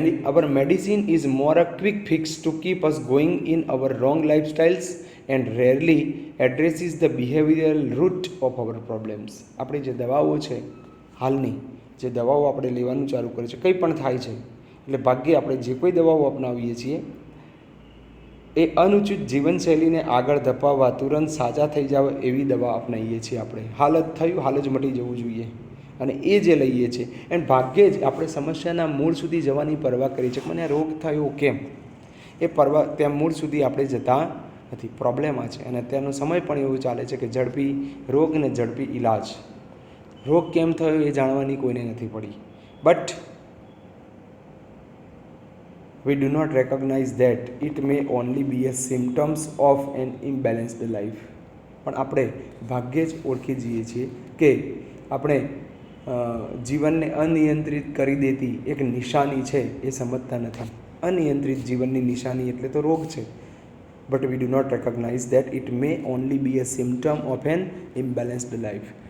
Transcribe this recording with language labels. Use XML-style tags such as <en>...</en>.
<en>Our medicine is more a quick fix to keep us going in our wrong lifestyles and rarely addresses the behavioral root of our problems.</en> <gu>આપણી જે દવાઓ છે, હાલની જે દવાઓ આપણે લેવાનું ચાલુ કરીએ છીએ, કંઈ પણ થાય છે એટલે ભાગ્યે આપણે જે કોઈ દવાઓ અપનાવીએ છીએ એ અનુચિત જીવનશૈલીને આગળ ધપાવવા, તુરંત સાજા થઈ જાવ એવી દવા અપનાવીએ છીએ આપણે. હાલ જ થયું, હાલ જ મટી જવું જોઈએ, અને એ જે લઈએ છીએ એન્ડ ભાગ્યે જ આપણે સમસ્યાના મૂળ સુધી જવાની પરવા કરી છે. મને આ રોગ થયો કેમ, એ ત્યાં મૂળ સુધી આપણે જતા નથી. પ્રોબ્લેમ આ છે. અને અત્યારનો સમય પણ એવું ચાલે છે કે ઝડપી રોગ ને ઝડપી ઈલાજ. રોગ કેમ થયો એ જાણવાની કોઈને નથી પડી.</gu> <en>But we do not recognize that it may only be a symptoms of an imbalanced life.</en> <gu>પણ આપણે ભાગ્યે જ ઓળખી જઈએ છીએ કે આપણે જીવનને અનિયંત્રિત કરી દેતી એક નિશાની છે એ સમજતા નથી. અનિયંત્રિત જીવનની નિશાની એટલે તો રોગ છે.</gu> <en>But we do not recognize that it may only be a symptom of an imbalanced life.</en>